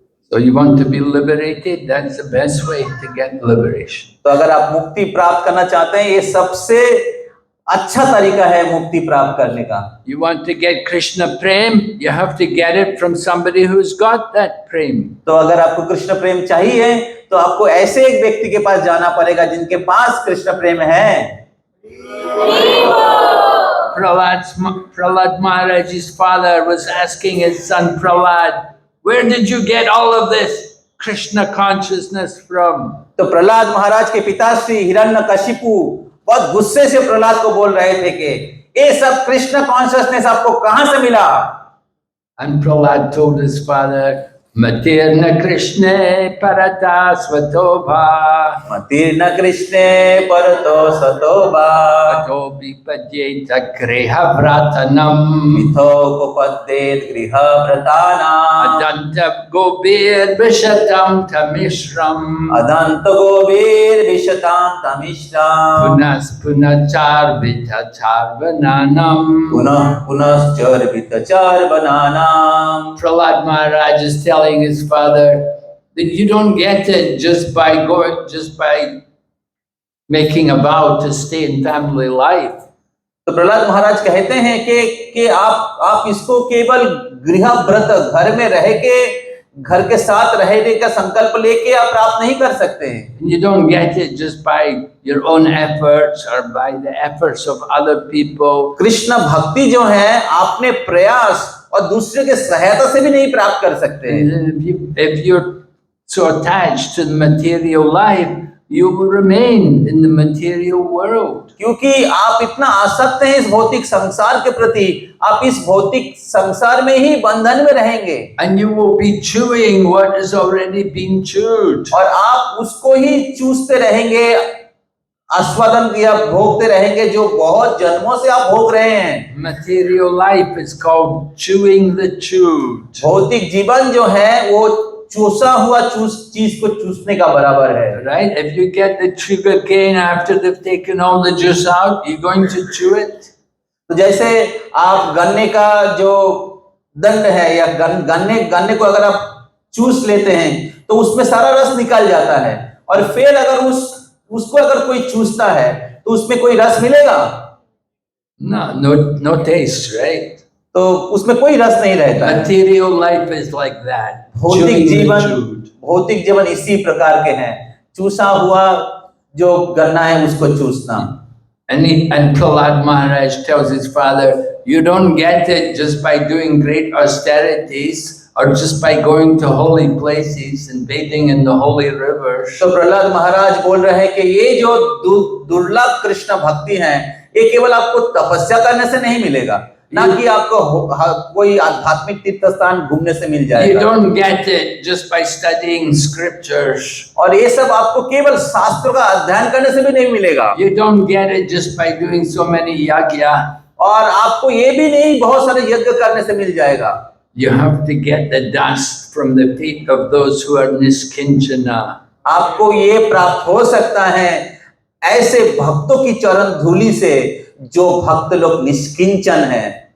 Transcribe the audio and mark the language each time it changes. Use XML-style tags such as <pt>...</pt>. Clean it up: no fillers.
<en>So you want to be liberated? That's the best way to get liberation.</en> <hi>तो अगर आप मुक्ति प्राप्त करना चाहते हैं, ये सबसे अच्छा तरीका है मुक्ति प्राप्त करने का।</hi> <en>You want to get Krishna Prem? You have to get it from somebody who's got that Prem.</en> <hi>तो अगर आपको कृष्ण प्रेम चाहिए तो आपको ऐसे एक व्यक्ति के पास जाना पड़ेगा जिनके पास कृष्ण प्रेम है।</hi> <en>Prahlad Maharaj's father was asking his son Prahlad, where did you get all of this Krishna consciousness from?</en> <hi>तो प्रहलाद महाराज के पिताश्री हिरण्यकशिपु बहुत गुस्से से प्रहलाद को बोल रहे थे कि ये सब कृष्ण कॉन्शियसनेस आपको कहां से मिला?</hi> <en>And Prahlad told his father,</en> <sa>Matirna Krishna Parata Svatobha Matirna Krishna Parato Satobha Ato Vipadyeta Griha Vratanam Mitho Kopadet Griha Vratana Adanta Gobir Vishatam Tamishram Adanta Gobir Vishatam Tamishram Punas Punachar Vitachar Vananam. Punas Charbita Charbananam.</sa> <en>Prahlad Maharaj is telling his father that you don't get it just by making a vow to stay in family life.</en> <hi>तो प्रहलाद महाराज कहते हैं कि आप इसको केवल गृह व्रत घर में रह के घर के साथ रहने का संकल्प लेके आप प्राप्त नहीं कर सकते हैं।</hi> <en>You don't get it just by your own efforts or by the efforts of other people.</en> <hi>Krishna भक्ति जो है आपने प्रयास और दूसरे के सहायता से भी नहीं प्राप्त कर सकते।</hi> <en>If you're so attached to the material life, you will remain in the material world.</en> <hi>क्योंकि आप इतना आसक्त हैं इस भौतिक संसार के प्रति, आप इस भौतिक संसार में ही बंधन में रहेंगे।</hi> <en>And you will be chewing what has already been chewed.</en> <hi>और आप उसको ही चूसते रहेंगे, आस्वादन या भोगते रहेंगे जो बहुत जन्मों से आप भोग रहे हैं।</hi> <en>Material life is called chewing the chewed.</en> <hi>भौतिक जीवन जो है वो चूसा हुआ चीज को चूसने का बराबर है।</hi> <en>Right? If you get the sugar cane after they've taken all the juice out, you're going to chew it.</en> <hi>तो जैसे आप गन्ने का जो दंड है या गन्ने को अगर आप चूस लेते हैं तो उसमें सारा रस निकल जाता है, और फिर अगर उसको अगर कोई चूसता है तो उसमें कोई रस मिलेगा?</hi> <en>No taste, right?</en> <hi>तो उसमें कोई रस नहीं रहता है।</hi> <en>Material life is like that.</en> <hi>भौतिक</hi> <en>chewing the</en> <hi>जीवन</hi> <en>chewed.</en> <hi>भौतिक जीवन इसी प्रकार के हैं, चूसा हुआ जो गन्ना है उसको चूसना।</hi> <en>And Prahlad Maharaj tells his father, you don't get it just by doing great austerities or just by going to holy places and bathing in the holy rivers.</en> <hi>तो प्रहलाद महाराज बोल रहे हैं कि ये जो दुर्लभ कृष्ण भक्ति है, ये केवल आपको तपस्या करने से नहीं मिलेगा, ना कि आपको कोई आध्यात्मिक तीर्थ स्थान घूमने से मिल जाएगा।</hi> <en>You don't get it just by studying scriptures.</en> <hi>और ये सब आपको केवल शास्त्रों का अध्ययन करने से भी नहीं मिलेगा।</hi> <en>You don't get it just by doing so many yagya.</en> <hi>और आपको ये भी नहीं बहुत सारे यज्ञ करने से मिल जाएगा।</hi> <en>You have to get the dust from the feet of those who are niskinchana.</en> <hi>आपको ये प्राप्त हो सकता है ऐसे भक्तों की चरण धूलि से जो भक्त लोग निष्किंचन हैं।</hi>